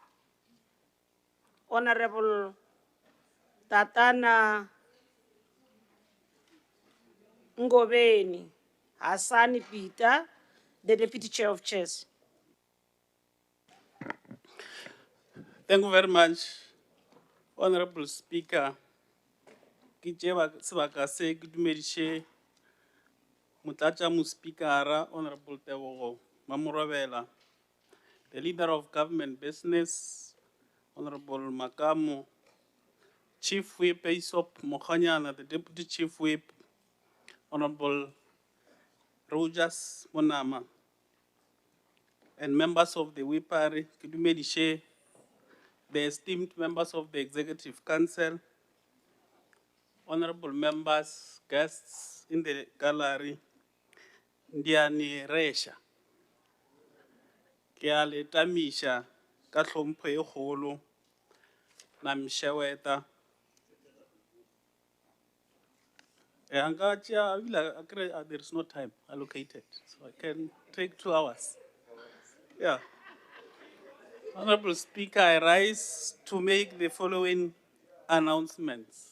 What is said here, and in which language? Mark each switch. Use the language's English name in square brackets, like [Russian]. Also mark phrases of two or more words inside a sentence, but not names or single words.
[English] Honorable Tatana Ngobeni Hassani Peter, the Deputy Chair of Chairs. Thank you very much, Honorable Speaker. [Northern Sotho] Ke tšea sebaka se ke dumediše Motlatšamospikara, Honorable Tebogo Mamorobela, [English] the Leader of Government Business, Honorable Makamo, Chief Whip Aesop Mokhanyana, the Deputy Chief Whip, Honorable Rogers Monama, and members of the Whipari, [Northern Sotho] ke dumediše [English] the esteemed members of the Executive Council, honorable members, guests in the gallery, Ndiani Resha, [Northern Sotho] ke a le tamiša ka hlompho e kgolo na mšeweta. [English] There is no time allocated, so I can take 2 hours. Yeah. Honorable Speaker, I rise to make the following announcements.